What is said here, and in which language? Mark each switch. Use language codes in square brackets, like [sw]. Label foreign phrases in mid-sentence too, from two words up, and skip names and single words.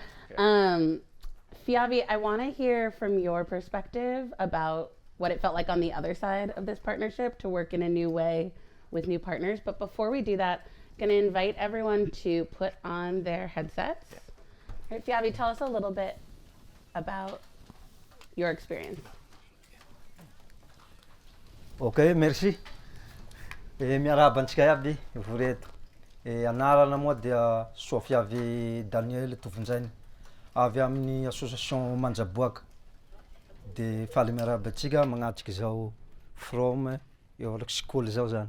[en] Fiavi, I want to hear from your perspective about what it felt like on the other side of this partnership to work in a new way with new partners. But before we do that, I'm going to invite everyone to put on their headsets. All right, Fiavi, tell us a little bit about your experience. [fr] Ok, merci. [mg] Miarahaba antsika iaby voreto. Anarana moa dia Soa Fiavy Daniel Tovinjainy, avy amin'ny association Manjaboaka. De faly miarahaba antsika magnatriky zao from eo araky Skoll zao zany.